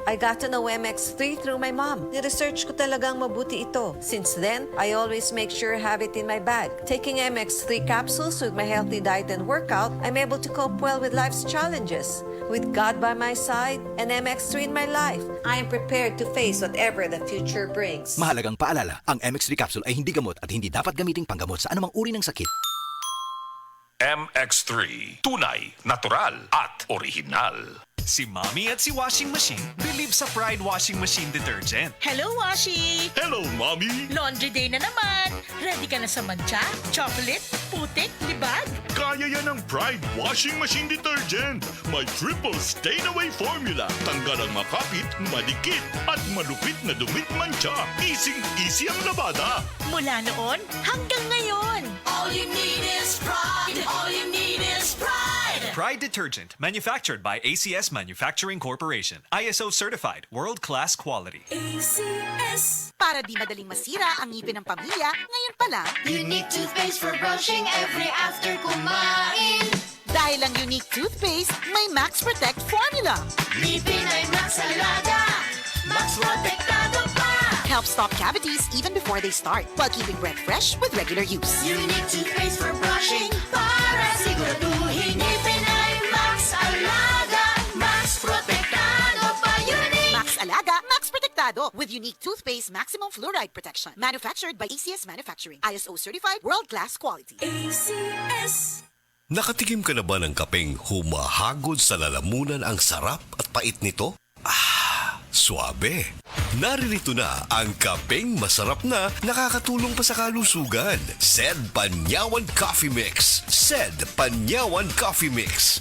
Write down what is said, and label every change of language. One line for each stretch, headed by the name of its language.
English: I got to know MX3 through my mom. Ni-research ko talagang mabuti ito. Since then, I always make sure I have it in my bag. Taking MX3 capsules with my healthy diet and workout, I'm able to cope well with life's challenges. With God by my side and MX3 in my life, I am prepared to face whatever the future brings.
Filipino: Mahalagang paalala, ang MX3 capsule ay hindi gamot at hindi dapat gamiting panggamot sa anumang uri ng sakit. MX3, tunay, natural at original. Si Mommy at si Washing Machine believe sa Pride Washing Machine Detergent.
English: Hello, Washi! Hello, Mommy!
Filipino: Laundry day na naman. Ready ka na sa mancha, chocolate, putik, libag? Kaya yan ang Pride Washing Machine Detergent. May triple stain-away formula. Tanggal ang makapit, madikit, at malupit na dumit mancha. Easy ang labada. Mula noon hanggang ngayon.
English: All you need is pride. All you need is pride. Pride Detergent, manufactured by ACS Manufacturing Corporation. ISO certified, world-class quality. ACS.
Filipino: Para di madaling masira ang ngipin ng pamilya, ngayon pa lang,
English: Unique toothpaste for brushing every after kumain.
Filipino: dahil ang unique toothpaste may Max Protect formula. Ngipin ay Max Alaga. Max Protektado pa.
English: Helps stop cavities even before they start, while keeping breath fresh with regular use. Unique toothpaste for brushing para siguraduhin ngipin ay Max Alaga.
Filipino: Max Protektado pa. Unique.
English: Max Alaga, Max Protectado with unique toothpaste maximum fluoride protection. Manufactured by ACS Manufacturing. ISO certified, world-class quality. ACS.
Filipino: Nakatikim ka na ba ng kapeng humahagod sa lalamunan ang sarap at pait nito? Suabe. Naririto na ang kapeng masarap na nakakatulong pa sa kalusugan. Sed Panyawan Coffee Mix. Sed Panyawan Coffee Mix.